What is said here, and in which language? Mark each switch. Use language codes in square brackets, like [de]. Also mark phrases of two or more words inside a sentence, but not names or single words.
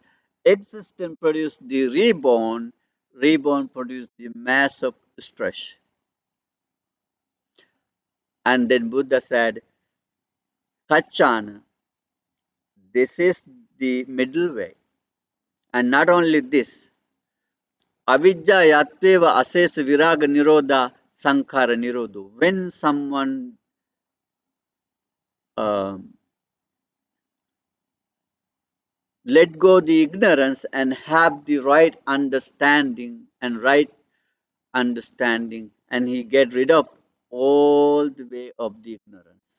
[en] Existence produces the reborn. Reborn produces the mass of stress. And then Buddha said, Kachana, this is the middle way. And not only this, [pi] Avidya yatveva asesa viraga nirodha sankara nirodho. [en] When someone um let go the ignorance and have the right understanding and he get rid of all the way of the ignorance.